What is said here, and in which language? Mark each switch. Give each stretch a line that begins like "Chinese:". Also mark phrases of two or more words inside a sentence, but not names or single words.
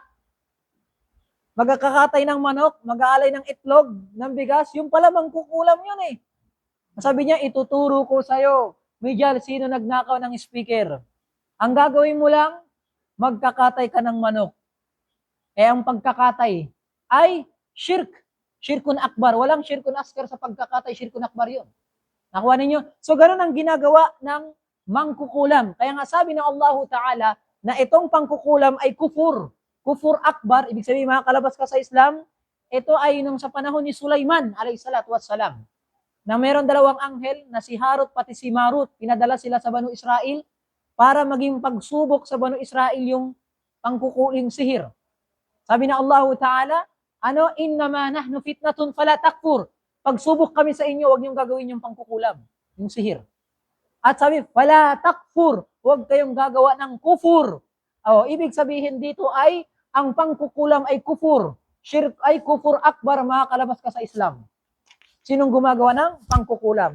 Filipino: Magkakatay ng manok, mag-aalay ng itlog, ng bigas, yung pala mangkukulam yun eh. Sabi niya, ituturo ko sa'yo, Mijal, sino nagnakaw ng speaker? Ang gagawin mo lang, magkakatay ka ng manok. Ang pagkakatay ay shirk.
Arabic: شرك أكبر.
Filipino: Walang
Arabic: شرك أصغر
Filipino: sa pagkakatay,
Arabic: شرك أكبر
Filipino: yun. Nakuha ninyo? So, ganun ang ginagawa ng mangkukulam. Kaya nga sabi ng
Arabic: الله تعالى
Filipino: na itong pangkukulam ay kufur.
Arabic: كفر أكبر.
Filipino: Ibig sabihin, makakalabas ka sa Islam. Ito ay nung sa panahon ni Sulaiman,
Arabic: عليه الصلاة والسلام,
Filipino: na meron dalawang anghel na si Harut pati si Marut. Pinadala sila sa Banu Israel para maging pagsubok sa Banu Israel yung pangkukuling sihir. Sabi na
Arabic: الله تعالى, إنما نحن فتنة فلا تكفر.
Filipino: Pagsubok kami sa inyo, huwag niyong gagawin yung pangkukulam, yung sihir. At sabi,
Arabic: فلا تكفر,
Filipino: huwag kayong gagawa ng kufur. Ibig sabihin dito ay, ang pangkukulam ay kufur. Shirk ay
Arabic: كفر أكبر,
Filipino: makakalabas ka sa Islam. Sinong gumagawa ng pangkukulam?